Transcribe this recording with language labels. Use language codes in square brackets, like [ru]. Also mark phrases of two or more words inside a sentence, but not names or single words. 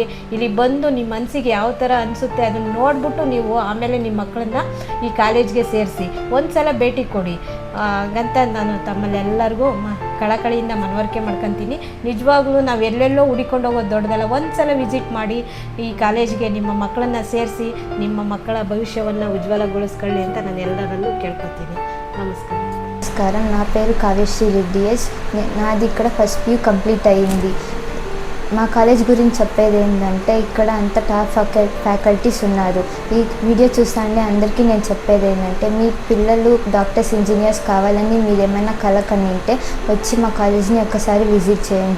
[kn] ಇಲ್ಲಿ ಬಂದು ನಿಮ್ಮ ಮನಸ್ಸಿಗೆ ಯಾವ ಥರ ಅನಿಸುತ್ತೆ ಅದನ್ನು ನೋಡಿಬಿಟ್ಟು ನೀವು ಆಮೇಲೆ ನಿಮ್ಮ ಮಕ್ಕಳನ್ನ ಈ ಕಾಲೇಜ್ಗೆ ಸೇರಿಸಿ ಒಂದು ಸಲ ಭೇಟಿ ಕೊಡಿ ಹಾಗಂತ ನಾನು ತಮ್ಮಲ್ಲೆಲ್ಲರಿಗೂ ಕಳಕಳಿಯಿಂದ ಮನವರಿಕೆ ಮಾಡ್ಕೊತೀನಿ. ನಿಜವಾಗ್ಲೂ ನಾವು ಎಲ್ಲೆಲ್ಲೋ ಹುಡಿಕೊಂಡು ಹೋಗೋದು ದೊಡ್ಡದಲ್ಲ, ಒಂದು ಸಲ ವಿಸಿಟ್ ಮಾಡಿ ಈ ಕಾಲೇಜಿಗೆ ನಿಮ್ಮ ಮಕ್ಕಳನ್ನು ಸೇರಿಸಿ ನಿಮ್ಮ ಮಕ್ಕಳ భవిష్యವನ್ನು ఉజ్వలಗೊಳಿಸ್ಕೊಳ್ಳಿ ಅಂತ ನಾನು ಎಲ್ಲರಲ್ಲೂ ಕೇಳ್ಕೊತೀನಿ. [te] నమస్కారం. నమస్కారం, నా పేరు కావ్యశ్రీ రెడ్డి ఎస్. నాది ఇక్కడ ఫస్ట్ PU కంప్లీట్ అయ్యింది. మా కాలేజ్ గురించి చెప్పేది ఏంటంటే ఇక్కడ అంత టాప్ ఫ్యాకల్టీస్ ఉన్నారు. ఈ వీడియో చూస్తానే అందరికీ నేను చెప్పేది ఏంటంటే మీ పిల్లలు డాక్టర్స్ ఇంజనీర్స్ కావాలని మీరు ఏమైనా కల కనింటే వచ్చి మా కాలేజ్ని ఒకసారి విజిట్ చేయండి.